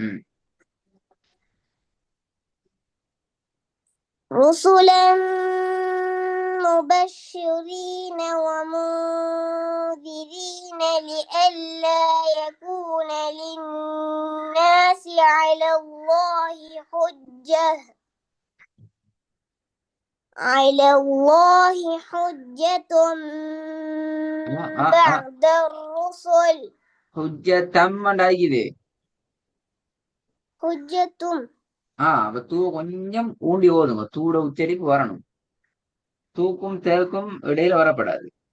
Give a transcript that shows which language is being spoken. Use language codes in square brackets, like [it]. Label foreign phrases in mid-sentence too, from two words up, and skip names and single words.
[ar] رسلا مبشرين ومنذرين لئلا يكون للناس على الله حجة بعد الرسل. [ta] ஹுஜ்ஜத்தம் ஆகிது. ஹுஜ்ஜத்தும். அப்ப தூ கொஞ்சம் ஊண்டி ஓதுங்க. தூட உச்சரிப்பு வரணும். தூக்கும் தேக்கும் இடையில வரப்படாது.